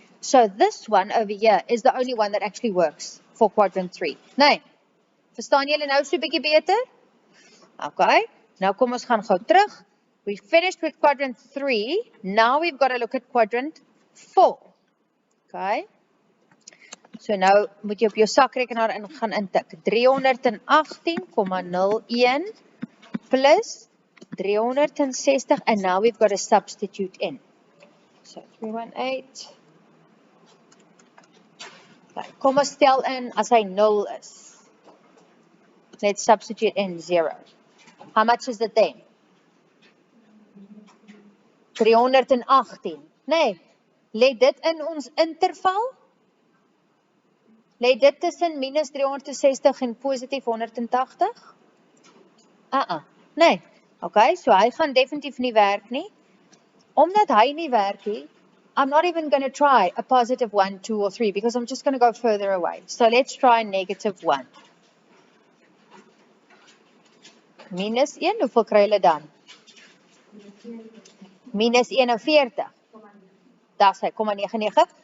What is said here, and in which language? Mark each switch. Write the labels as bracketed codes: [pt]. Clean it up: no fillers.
[en] So, this one over here is the only one that actually works for quadrant 3. [af] Nee, verstaan julle nou so 'n bietjie beter? Okay, nou kom ons gaan gou terug. [en] We finished with quadrant 3. Now we've got to look at quadrant 4. Okay. [af] So nou moet jy op jou sakrekenaar gaan intik. 318,01 plus 360 [en] and now we've got to substitute in. [af] So 318. Okay, kom ons stel in as hy 0 is. [en] Let's substitute in 0. How much is it then? [af] 318. Nee, lê dit in ons interval? Lê dit tussen minus 360 en positief 180? Nee. Okay, so hy gaan definitief nie werk nie. Omdat hy nie werk nie, [en] I'm not even going to try a positive 1, 2 or 3 because I'm just going to go further away. So let's try negative 1. [af] Minus 1, hoeveel kry julle dan? Minus 41. Dis hy, 0,99.